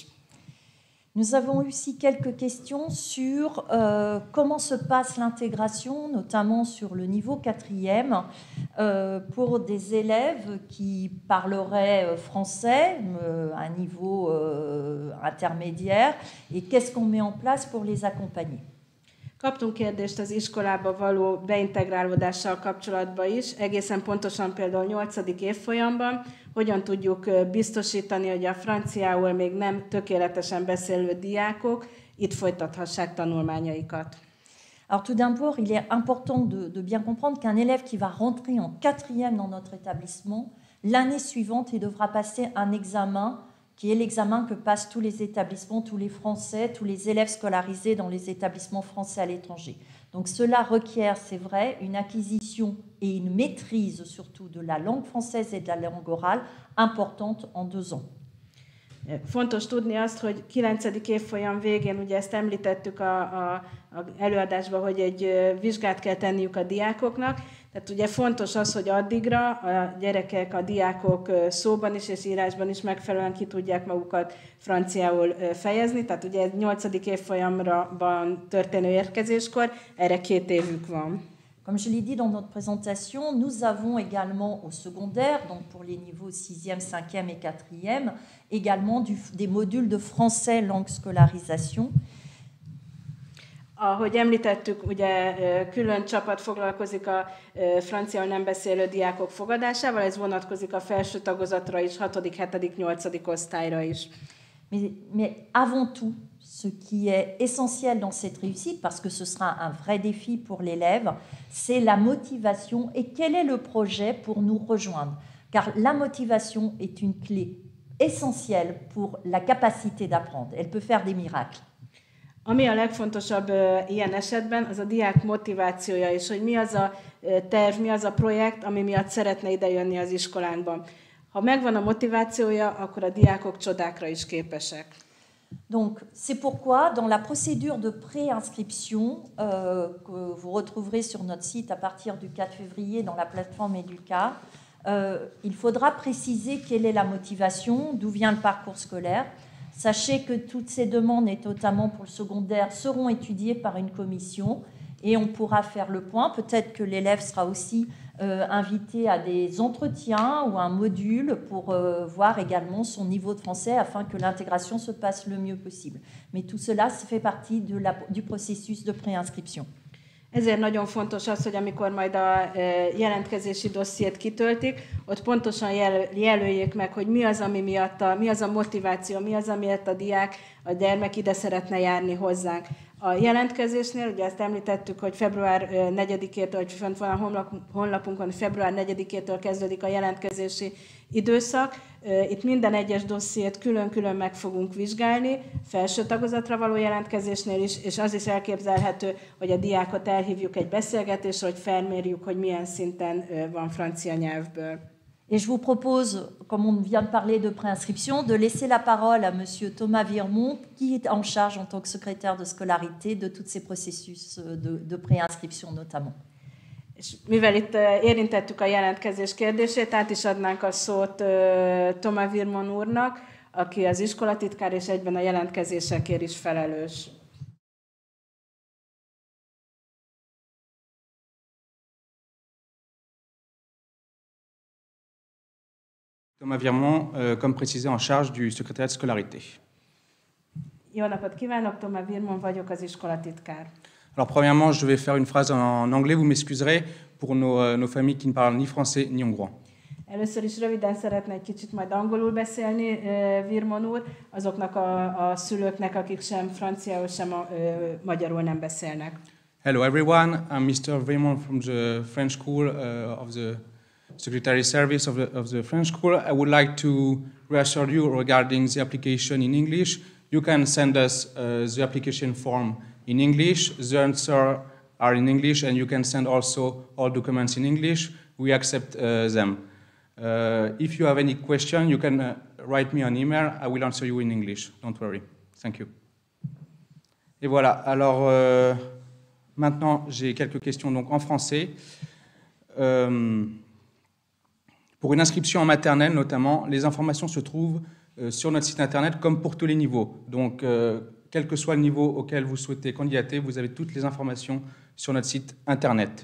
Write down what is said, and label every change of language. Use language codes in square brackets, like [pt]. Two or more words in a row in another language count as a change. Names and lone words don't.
[fr] Nous avons aussi quelques questions sur comment se passe l'intégration, notamment sur le niveau 4e, pour des élèves qui parleraient français, à un niveau intermédiaire, et qu'est-ce qu'on met en place pour les accompagner. [hu] Kaptunk kérdést az iskolába való beintegrálódással kapcsolatban is, egészen pontosan például 8. évfolyamban, hogyan tudjuk biztosítani, hogy a franciául még nem tökéletesen beszélő diákok itt folytathassák tanulmányaikat. [fr] Alors tout d'abord, il est important de bien comprendre qu'un élève qui va rentrer en 4e dans notre établissement, l'année suivante, il devra passer un examen qui est l'examen que passent tous les établissements, tous les Français, tous les élèves scolarisés dans les établissements français à l'étranger. Donc cela requiert, c'est vrai, une acquisition et une maîtrise surtout de la langue française et de la langue orale importante en 2 ans. [hu] Fontos tudni azt, hogy 9. évfolyam végén, ugye ezt említettük a előadásban, hogy egy vizsgát kell tenniük a diákoknak. Tehát ugye fontos az, hogy addigra a gyerekek, a diákok szóban is és írásban is megfelelően ki tudják magukat franciául fejezni. Tehát ugye 8. évfolyamban történő érkezéskor erre 2 évük van. [fr] Comme je l'ai dit dans notre présentation, nous avons également au secondaire, donc pour les niveaux 6e, 5e et 4e, également des modules de français langue scolarisation. [hu] Ahogy említettük, ugye külön csapat foglalkozik a franciául nem beszélő diákok fogadásával, ez vonatkozik a felső tagozatra is, 6., 7., 8. osztályra is. [fr] Mais avant tout, ce qui est essentiel dans cette réussite, parce que ce sera un vrai défi pour l'élève, c'est la motivation et quel est le projet pour nous rejoindre. Car la motivation est une clé essentielle pour la capacité d'apprendre. Elle peut faire des miracles. [hu] Ami a legfontosabb ilyen esetben, az a diák motivációja, és hogy mi az a terv, mi az a projekt, ami miatt szeretne idejönni az iskolánkban. Ha megvan a motivációja, akkor a diákok csodákra is képesek. [fr] Donc, c'est pourquoi, dans la procédure de préinscription que vous retrouverez sur notre site à partir du 4 février dans la plateforme Educa, il faudra préciser quelle est la motivation, d'où vient le parcours scolaire. Sachez que toutes ces demandes, et notamment pour le secondaire, seront étudiées par une commission et on pourra faire le point. Peut-être que l'élève sera aussi invité à des entretiens ou un module pour voir également son niveau de français afin que l'intégration se passe le mieux possible. Mais tout cela fait partie du processus de préinscription. [hu] Ezért nagyon fontos az, hogy amikor majd a jelentkezési dossziét kitöltik, ott pontosan jelöljék meg, hogy mi az, ami miatt mi az a motiváció, mi az, amiért a diák, a gyermek ide szeretne járni hozzánk. A jelentkezésnél, ugye ezt említettük, hogy február 4-től, hogy fent van a honlapunkon, február 4-től kezdődik a jelentkezési időszak. Itt minden egyes dossziét külön-külön meg fogunk vizsgálni, felső tagozatra való jelentkezésnél is, és az is elképzelhető, hogy a diákot elhívjuk egy beszélgetésre, hogy felmérjük, hogy milyen szinten van francia nyelvből. [fr] Et je vous propose, comme on vient de parler de préinscription, de laisser la parole à Monsieur Thomas Virmont, qui est en charge en tant que secrétaire de scolarité de tous ces processus de préinscription notamment. [hu] És mivel itt érintettük a jelentkezés kérdését, át is adnánk a szót Thomas Virmont úrnak, aki az iskolatitkár és egyben a jelentkezésekért is felelős. [fr] Thomas Virmont, comme précisé, en charge du secrétariat de scolarité. [hu] Jó napot kívánok, Thomas Virmont vagyok, az iskolatitkár. [fr] Alors, premièrement, je vais faire une phrase en anglais, vous m'excuserez, pour nos familles qui ne parlent ni français ni hongrois. [hu] Először is röviden szeretne egy kicsit majd angolul beszélni Virmont úr, azoknak a szülőknek, akik sem franciául, sem magyarul nem beszélnek. [en] Hello everyone, I'm Mr. Virmont from the French School of the Secretary Service of the French School. I would like to reassure you regarding the application in English. You can send us the application form in English. The answers are in English, and you can send also all documents in English. We accept them. If you have any question, you can write me an email. I will answer you in English. Don't worry. Thank you. [fr] Et voilà. Alors, maintenant, j'ai quelques questions donc, en français. Pour une inscription en maternelle, notamment, les informations se trouvent sur notre site Internet, comme pour tous les niveaux. Donc, quel que soit le niveau auquel vous souhaitez candidater, vous avez toutes les informations sur notre site Internet.